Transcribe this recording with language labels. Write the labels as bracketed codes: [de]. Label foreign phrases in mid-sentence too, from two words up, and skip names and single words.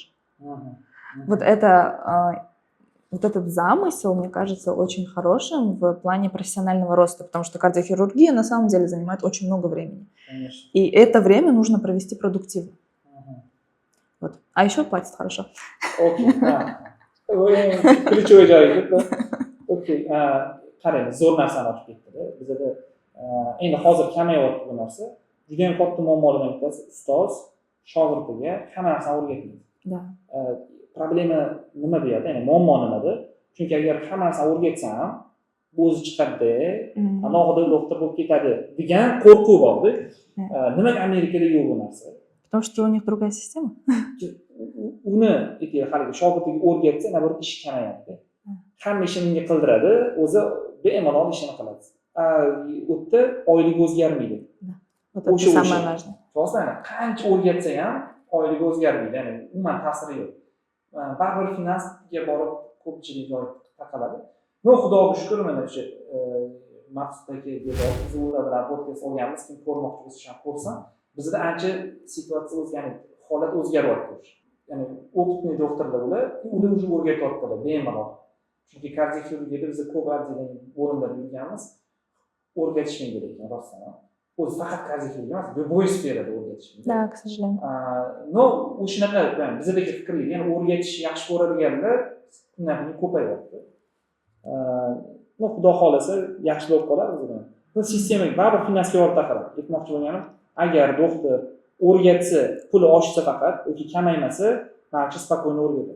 [ru] Вот этот замысел, мне кажется, очень хорошим в плане профессионального роста, потому что кардиохирургия на самом деле занимает очень много времени. Конечно. И это время нужно провести продуктивно. Вот. А еще платят хорошо. [uz] Okey. Ключевой joyi. Okey. Qarang, zo'r narsani ochib ketdi-da. Bizada Endi hozir kamayyapti bu narsa. Juda ham katta muammolardan bittasi ustoz shogirdiga hamma narsani o'rgatmaydi. [ru] Да. [uz] Problema nima bu yerda? Ya'ni muammo nimada? Chunki agar hamma narsani o'rgatsam, bu o'zi chiqadi, alohida doktor bo'lib ketadi degan qo'rquv borda. Nimaga Amerikada yo'q bu narsa? [ru] Потому что у них другая система. [uz] Uni haligi shogirdiga o'rgatsa, nabarat ish kamayadi. Hamma ishini unga qildiradi, o'zi bemalol ishini qiladi. U yerda oyligi o'zgarmaydi. [ru] Вот это самое важное. [uz] Rostdan qancha o'rgatsa ham oyligi o'zgarmaydi, ya'ni umuman ta'siri yo'q. Baribir finansga borib ko'pchilik joy taqaladi. No, xudoga shukr, mana o'sha maqsuddagi biz ular bilan podcast olganmiz, kim ko'rmoqchi bo'lsa ham ko'rsin. Bizda ancha situatsiya o'zgardi, holat o'zgaryapti. Ya'ni opitniy doktorlar ular уже o'rgatyaptilar bemalol. Chunki kardioxirurgiyada biz ko'p oddiy bo'limlarda yurganmiz, o'rgatishmaydi lekin rostdan. O'zi faqat kardioxirurgiya emas, любой sferada o'rgatishmaydi. [ru] Да, к сожалению. [uz] No, u shunaqa, bizdagi fikrlar, ya'ni o'rgatish yaxshi ko'radiganlar kundan kun ko'payyapti. No, xudo xolasa yaxshi bo'lib qolar bizda. Bu sistemaga baribir finansga olib taqaladi. Aytmoqchi bo'lganim, agar doktor o'rgatsa, puli oshsa faqat yoki kamaymasa, barcha spokойно o'rgatadi.